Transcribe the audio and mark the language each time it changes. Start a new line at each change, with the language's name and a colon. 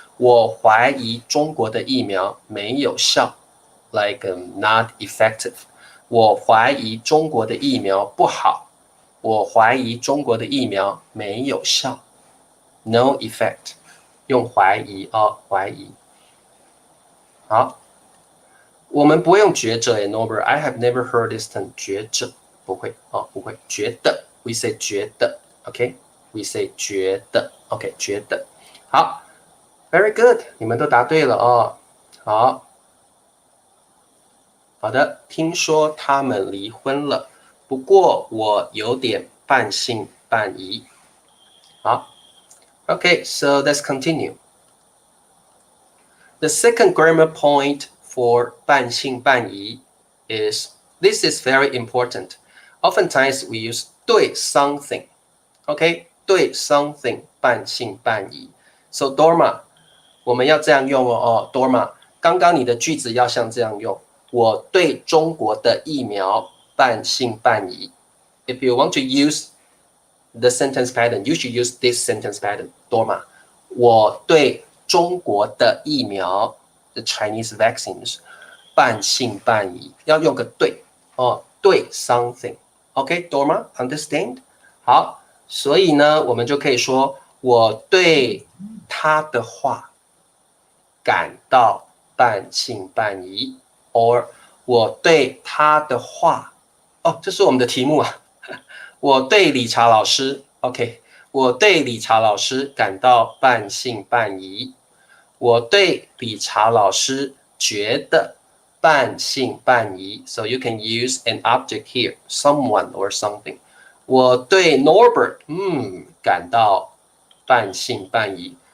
Chinese: 我怀疑中国的疫苗没有效 ，
English: like not effective。
Chinese: 我怀疑中国的疫苗不好。我怀疑中国的疫苗没有效 ，
English: no effect。
Chinese: 用怀疑哦，怀疑。好，我们不会用觉着 Norbert。
English: I have never heard this term 觉着，
Chinese: 不会哦，不会。
English: 觉得 ，we say 觉得 ，OK？We say 觉得 ，OK？
Chinese: 觉得。好 ，
English: very good，
Chinese: 你们都答对了哦。好，好的。听说他们离婚了，不过我有点半信半疑。
English: 好 ，OK， so let's continue. The second grammar point for 半信半疑 is this is very important. Oftentimes we use 对 something, OK?
Chinese: 对 something 半信半疑。So Dorma， 我们要这样用哦。 Dorma， 刚刚你的句子要像这样用。我对中国的疫苗半信半疑。
English: If you want to use the sentence pattern, you should use this sentence pattern.
Chinese: Dorma， 我对中国的疫苗
English: the Chinese vaccines
Chinese: 半信半疑，要用个对哦，对 something。OK，Dorma， understand？好，所以呢，我们就可以说我对他的话感到半信半疑 ，or 我对他的话，哦，这是我们的题目啊。我对理查老师 ，OK， 我对理查老师感到半信半疑。我对理查老师觉得半信半疑。
English: So you can use an object here, someone or something.
Chinese: 我对 Norbert 感到半信半疑。